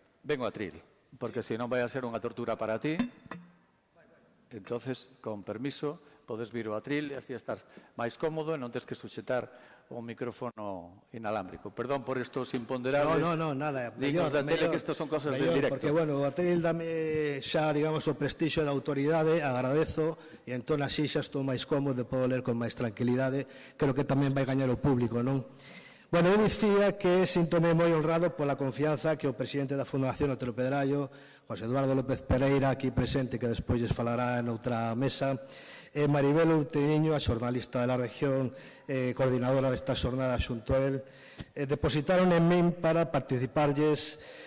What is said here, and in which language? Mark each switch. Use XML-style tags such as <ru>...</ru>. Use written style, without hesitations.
<gl>Vengo a Tril, porque se non vai a ser unha tortura para ti. Entonces, con permiso, podes vir ao Atril e así estás máis cómodo e non tens que suxetar o micrófono inalámbrico.</gl> <es>Perdón por estos imponderables. No, nada. Dignos da tele, que estos son cosas del directo.</es> <gl>Porque, bueno, o Atril dame xa, digamos, o prestixio da autoridade, agradezo, e entón así xa estou máis cómodo, podo ler con máis tranquilidade. Creo que tamén vai gañar o público, non? Bueno, eu dicía que síntome moi honrado pola confianza que o presidente da Fundación Otero Pedrallo, José Eduardo López Pereira, aquí presente, que despois lles falará noutra mesa, e Maribel Urteño, a xornalista da región, coordinadora desta xornada xunto a él, depositaron en min para participarlles</gl>